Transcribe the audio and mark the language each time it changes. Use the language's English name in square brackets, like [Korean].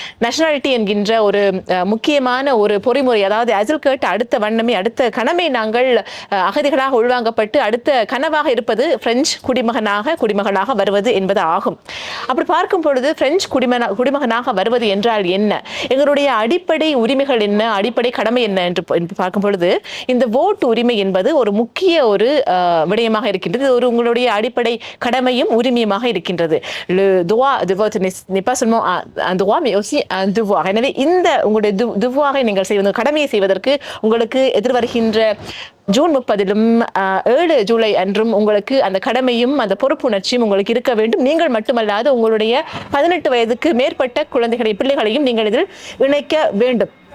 [Tamil] Nationality என்கின்ற ஒரு முக்கியமான ஒரு பொறிமுறை, அதாவது அசில் கேட்டு அடுத்த கனமே நாங்கள் அகதிகளாக உள்வாங்கப்பட்டு அடுத்த கனவாக இருப்பது பிரெஞ்சு குடிமகனாக வருவது என்பது ஆகும். அப்படி பார்க்கும் பொழுது பிரெஞ்சு குடிமகனாக வருவது என்றால் என்ன, எங்களுடைய அடிப்படை உரிமைகள் என்ன, அடிப்படை கடமை என்ன என்று பார்க்கும் பொழுது இந்த ஓட்டு உரிமை என்பது ஒரு முக்கிய ஒரு விடயமாக இருக்கின்றது. இது ஒரு உங்களுடைய அடிப்படை கடமையும் உரிமையுமாக இருக்கின்றது. [French] n'est pas seulement un droit mais aussi un devoir. [Tamil] எனவே இந்த உங்களுடைய devoir-ஐ நீங்கள் செய்வது, கடமையை செய்வதற்கு உங்களுக்கு எதிர்வருகின்ற ஜூன் 30லும் 7 ஜூலை அன்றும் உங்களுக்கு அந்த கடமையும் அந்த பொறுப்புணர்ச்சியும் உங்களுக்கு இருக்க வேண்டும். நீங்கள் மட்டுமல்லாது உங்களுடைய 18 வயதுக்கு மேற்பட்ட பிள்ளைகளையும் நீங்கள் இதில் இணைக்க வேண்டும்.